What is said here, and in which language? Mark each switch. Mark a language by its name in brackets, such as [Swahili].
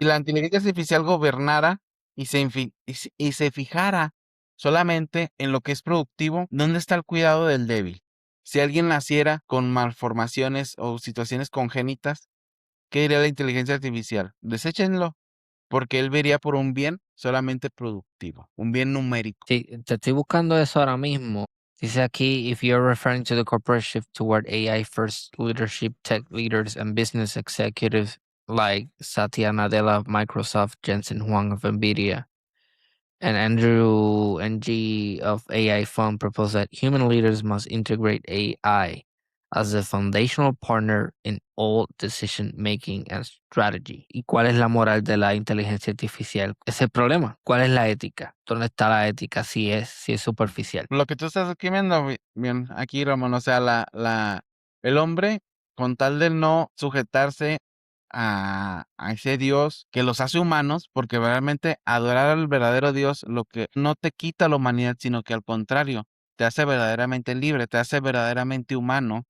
[Spanish] la inteligencia artificial gobernara y se fijara solamente en lo que es productivo, ¿dónde está el cuidado del débil? Si alguien naciera con malformaciones o situaciones congénitas, ¿qué diría la inteligencia artificial? Deséchenlo, porque él vería por un bien solamente productivo, un bien numérico. Sí, te estoy buscando eso ahora mismo. Dice aquí, [English] if you're referring to the corporate shift toward AI first leadership, tech leaders and business executives like Satya Nadella of Microsoft, Jensen Huang of Nvidia, and Andrew Ng of AI Fund propose that human leaders must integrate AI as a foundational partner in all decision making and strategy. [Spanish] ¿Y cuál es la moral de la inteligencia artificial? Ese es el problema. ¿Cuál es la ética? ¿Dónde está la ética si es superficial? Lo que tú estás escribiendo, bien, aquí, Ramón, o sea, el hombre, con tal de no sujetarse a ese Dios que los hace humanos, porque realmente adorar al verdadero Dios, lo que no te quita la humanidad, sino que al contrario, te hace verdaderamente libre, te hace verdaderamente humano.